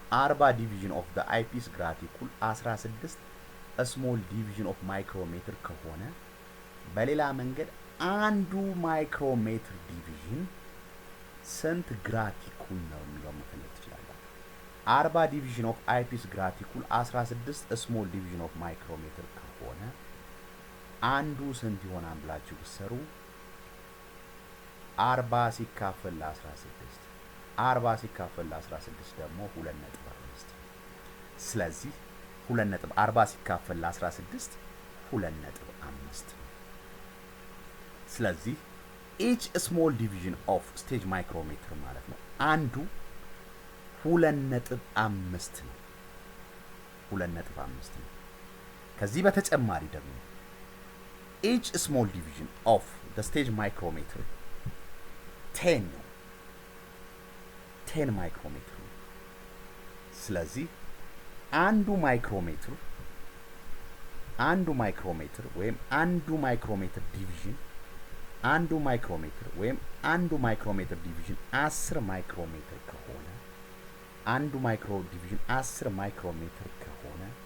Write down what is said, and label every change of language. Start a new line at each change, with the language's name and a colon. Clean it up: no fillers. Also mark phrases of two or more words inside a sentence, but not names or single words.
English: 40 division of the eyepiece graticle 16 small division of micrometer
Amharic: ከሆነ በሌላ መንገድ አንዱ
English: micrometer division
Amharic: ስንት ግራቲኩል ነው የሚለው መፈለግ ትችላላችሁ። 40
English: division of eyepiece graticule 16 small division of micrometer
Amharic: ከሆነ አንዱ ስንት ይሆናል ብላችሁ ብትሰሩ 40 ሲካፈል ለ16 40 ሲካፈል ለ16 ደግሞ 2.5 ስለዚህ 2.40 ሲካፈል ለ16 2.5 ስለዚህ
English: each small division of stage micrometer
Amharic: ማለት ነው አንዱ 2.5 ነው 2.5 ነው። ከዚህ በተጨማሪ ደግሞ
English: each small division of the stage micrometer
Amharic: 10 ነው 10 micrometer ነው። ስለዚህ አንዱ ማይክሮሜትር ወይም አንዱ
English: micrometer division
Amharic: አንዱ ማይክሮሜትር ወይም አንዱ
English: micrometer division
Amharic: 10 ማይክሮሜትር ከሆነ አንዱ
English: micro division
Amharic: 10 ማይክሮሜትር ከሆነ